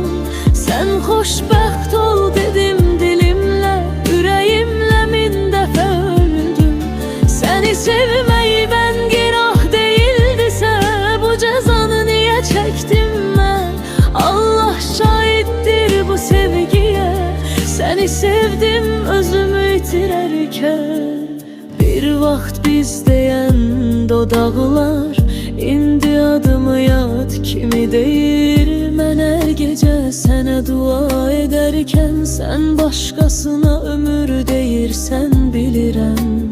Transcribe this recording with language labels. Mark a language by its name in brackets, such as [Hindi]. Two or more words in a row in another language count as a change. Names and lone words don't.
[Turkish] Sen [Azerbaijani] hoşbəxt ol [Turkish] dedim dilimle, yüreğimle min defa öldüm. Seni sevmeyi ben günah değildiyse, bu cezanı niye çektim ben? Allah şahittir bu sevgiye. Seni sevdim özümü yitirerken. [Azerbaijani] Bir vaxt biz deyən dodaqlar indi adımı yad kimi deyir. Mən hər gecə sənə dua edərkən, sən başqasına ömür deyirsən bilirəm.